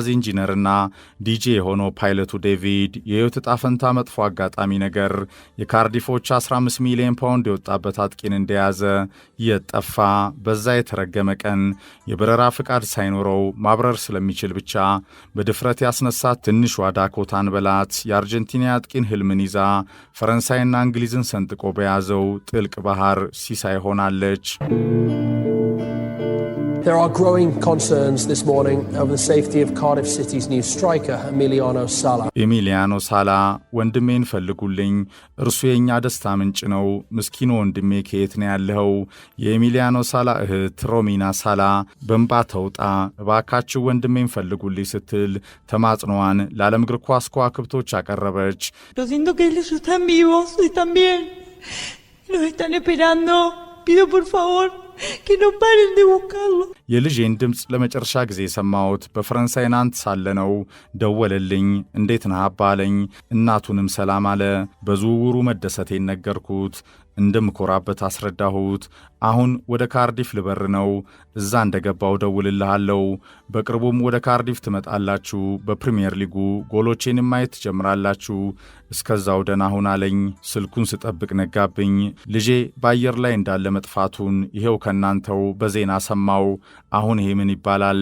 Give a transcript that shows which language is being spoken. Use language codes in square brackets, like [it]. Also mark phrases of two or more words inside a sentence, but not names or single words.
[am] ኢንጂነርና ዲጄ የሆነው ፓይለቱ ዴቪድ የሕይወት ዕጣ ፈንታ መጥፎ አጋጣሚ ነገር የካርዲፎች 15 ሚሊዮን ፓውንድ የወጣበት አጥቂን እንደያዘ የጠፋ በዛ የተረገመ ቀን የበረራ ፍቃድ ሳይኖረው ማብረር ስለሚችል ብቻ በድፍረት ያስነሳት ትንሿ ዳኮታን በላት የአርጀንቲና አጥቂን ህልምን ይዛ ፈረንሳይና እንግሊዝን ሰንጥቆ በያዘው ጥልቅ ባህር ሲሳይ ሆናለች። [en] There are growing concerns this morning over the safety of Cardiff City's new striker, Emiliano Sala. Emiliano Sala, [am] ወንድሜን ፈልጉልኝ፣ እርሱ የኛ ደስታ ምንጭ ነው። ምስኪኑ ወንድሜ ከየት ነው ያለው? የኤሚሊያኖ ሳላ እህት ሮሚና ሳላ በእንባ ተውጣ እባካችሁ ወንድሜን ፈልጉልኝ ስትል ተማጽኖዋን ለዓለም እግር ኳስ ከዋክብቶች አቀረበች። [es] Lo siento que ellos están vivos y están bien. Los están esperando. Pido por favor que no paren de buscarlo. [am] የልጄን ድምፅ ለመጨረሻ ጊዜ ሰማሁት በፈረንሳይ ናንት ሳለ ነው። ደወለልኝ። እንዴት ነህ አባለኝ። እናቱንም ሰላም አለ። በዝውውሩ መደሰቴን ነገርኩት። እንደምኮራበት አስረዳሁት። አሁን ወደ ካርዲፍ ልበር ነው። እዛ እንደገባው ደውልልሃለሁ። በቅርቡም ወደ ካርዲፍ ትመጣላችሁ። በፕሪሚየር ሊጉ ጎሎቼን ማየት ትጀምራላችሁ። እስከዛው ደህና ሁን አለኝ። ስልኩን ስጠብቅ ነጋብኝ። ልጄ በአየር ላይ እንዳለ መጥፋቱን ይሄው ከናንተው በዜና ሰማው። አሁን ይሄ ምን ይባላል?